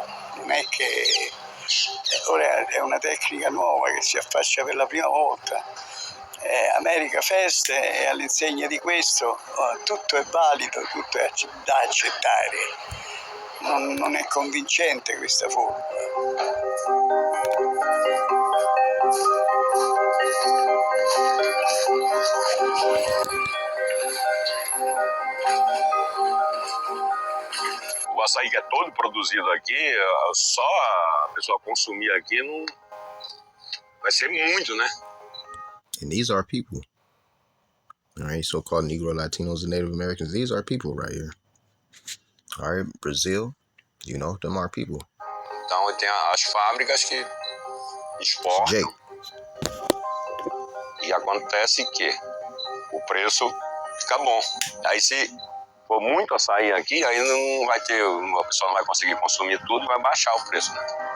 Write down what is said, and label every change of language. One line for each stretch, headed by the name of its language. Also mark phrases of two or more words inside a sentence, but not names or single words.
Italian: Non è che ora è una tecnica nuova che si affaccia per la prima volta.
English: America First,
Italian: e all'insegna di questo tutto è valido, tutto è da accettare. Non è convincente questa formula.
Portuguese: O açaí que é todo produzido aqui, só a pessoa consumir aqui não vai ser muito, né?
English: And these are people. All right, so-called Negro, Latinos, and Native Americans. These are people right here. All right, Brazil, you know, them are people.
Portuguese: Então tem as fábricas que exportam. Jake. E acontece que o preço fica bom. Aí se for muito açaí aqui, aí não vai ter, a pessoa não vai conseguir consumir tudo e vai baixar o preço, né?